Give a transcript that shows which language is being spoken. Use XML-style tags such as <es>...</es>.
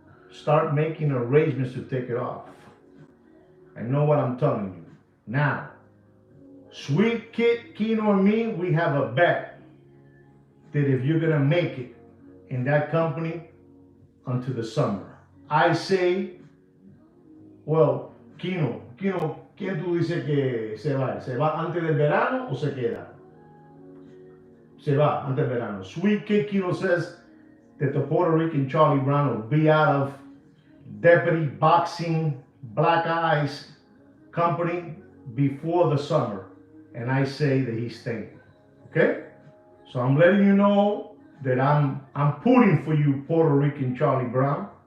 <en>Start making arrangements to take it off. I know what I'm telling you. Now, Sweet Kid, Kino, and me, we have a bet that if you're going to make it in that company until the summer. I say, well,</en> <es>Kino, ¿quién tú dices que se va? ¿Se va antes del verano o se queda? Se va antes del verano.</es> <en>Sweet Kid Kino says that the Puerto Rican Charlie Brown will be out of Deputy Boxing Black Eyes Company before the summer. And I say that he's staying. Okay? So I'm letting you know that I'm pulling for you, Puerto Rican Charlie Brown.</en>